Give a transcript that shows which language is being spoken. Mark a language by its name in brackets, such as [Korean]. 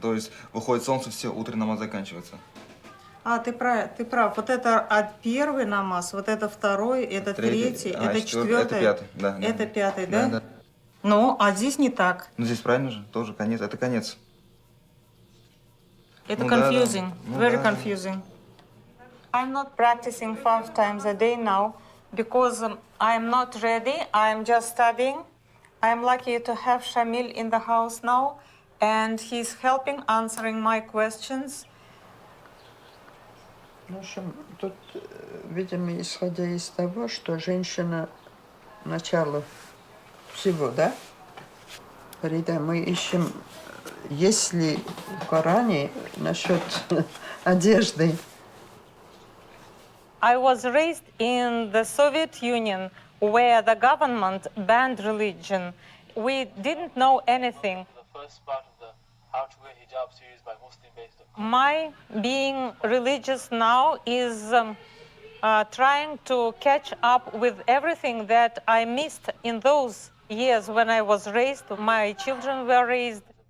[Russian] То есть выходит солнце, все, утренний намаз заканчивается. А, ты прав. Вот это первый намаз, вот это второй, это третий, это четвертый. Это пятый, да. Это пятый, да? Да. Ну, а здесь не так. Ну, здесь правильно же, тоже конец, это конец. Это [English] confusing, very confusing. I'm not practicing 5 times a day now because I'm not ready. I'm just studying. I'm lucky to have Shamil in the house now, and he's helping answering my questions. [Russian] В общем, тут, видимо, исходя из того, что женщина начало всего, да? Фарида, мы ищем, есть ли в Коране насчет одежды? [English] I was raised in the Soviet Union where the government banned religion. We didn't know anything. The first part of the How to Wear Hijab series by Muslim-based. My being religious now is trying to catch up with everything that I missed in those years when I was raised, my children were raised.